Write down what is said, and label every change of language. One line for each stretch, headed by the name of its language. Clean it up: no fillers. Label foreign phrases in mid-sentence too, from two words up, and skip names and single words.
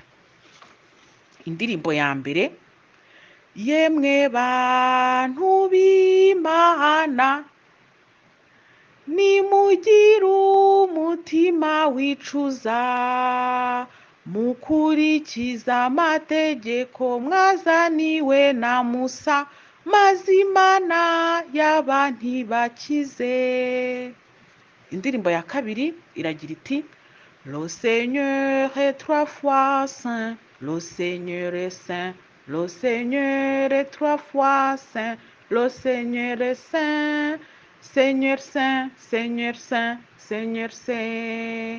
Kinyarwanda: Indirimbo ya mbere: Yemwe bantu b'Imana, nimugire umutima wicuza, mukurikiza amategeko mwazaniwe na Musa, maze Imana y'abantu ibakize. Indirimbo ya kabiri iragira iti:
French: Le Seigneur est 3 fois saint, le Seigneur est saint, le Seigneur est 3 fois saint, le Seigneur est saint, Seigneur saint, Seigneur saint, Seigneur saint.